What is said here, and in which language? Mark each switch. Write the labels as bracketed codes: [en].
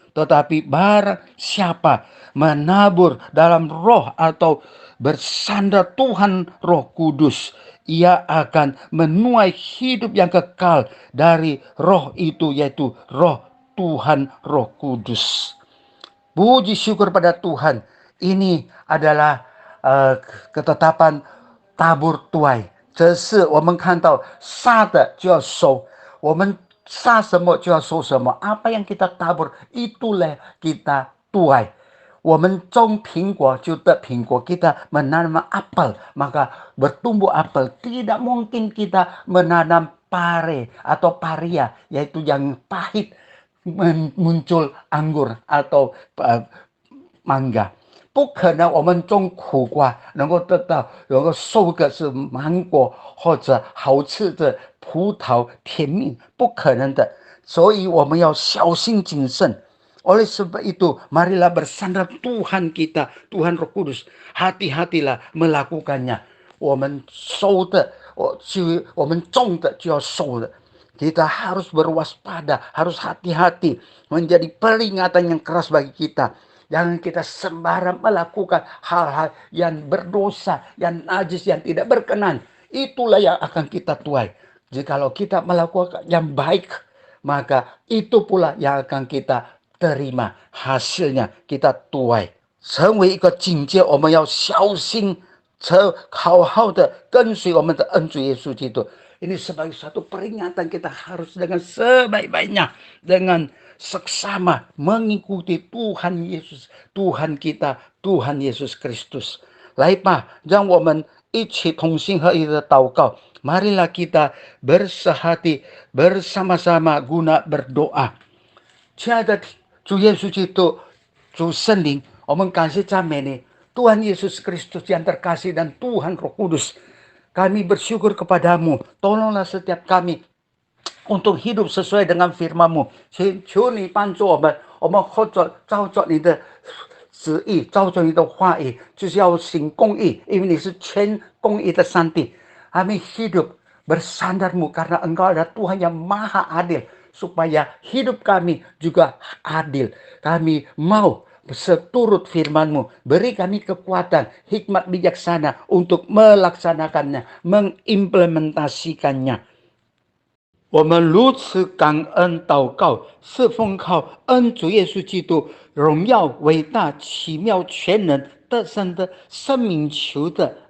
[id] Tetapi barang siapa menabur dalam roh atau bersandar Tuhan Roh Kudus, ia akan menuai hidup yang kekal dari roh itu, yaitu roh Tuhan Roh Kudus. Puji syukur pada Tuhan. Ini adalah ketetapan tabur tuai. [zh] 这是我们看到撒的就要收，我们撒什么就要收什么。 [id] Apa yang kita tabur, itulah kita tuai. [zh] 我们种苹果就得苹果， [id] kita menanam apel maka bertumbuh apel. Tidak mungkin kita menanam pare atau paria, yaitu yang pahit, muncul anggur atau mangga。 [zh] 不可能我们种苦瓜能够得到能够收个是芒果或者好吃的葡萄甜蜜，不可能的。所以我们要小心谨慎。 [id] Oleh sebab itu, marilah bersandar Tuhan kita, Tuhan Roh Kudus. Hati-hatilah melakukannya. [zh] 我们收的，我们种的就要收的。 [id] Kita harus berwaspada, harus hati-hati, menjadi peringatan yang keras bagi kita. Jangan kita sembarang melakukan hal-hal yang berdosa, yang najis, yang tidak berkenan. Itulah yang akan kita tuai. Jikalau kita melakukan yang baik, maka itu pula yang akan kita terima hasilnya, kita tuai. [zh] 成为一个警戒，我们要小心，好好的跟随我们的恩主耶稣基督。 [id] Ini sebagai suatu peringatan, kita harus dengan sebaik-baiknya, dengan seksama mengikuti Tuhan Yesus, Tuhan kita, Tuhan Yesus Kristus. [zh] 来吧，让我们一起同心合一的祷告。 [id] Marilah kita bersehati bersama-sama guna berdoa。 [zh] 亲爱的主耶稣基督，主圣灵，我们感谢赞美你， [id] Tuhan Yesus Kristus yang terkasih dan Tuhan Roh Kudus. Kami bersyukur kepadamu, tolonglah setiap kami untuk hidup sesuai dengan firman-Mu。 [zh] 求你帮助我们，我们或者照着你的旨意，照着你的话语，就是要行公义，因为你是全公义的上帝。 [id] Kami hidup bersandarmu karena Engkau adalah Tuhan yang maha adil, supaya hidup kami juga adil. Kami mau seturut firman-Mu, beri kami kekuatan, hikmat bijaksana untuk melaksanakannya, mengimplementasikannya. [zh] 我们如此感恩祷告，是奉靠恩主耶稣基督荣耀、伟大、奇妙、全能、得胜的生命求的。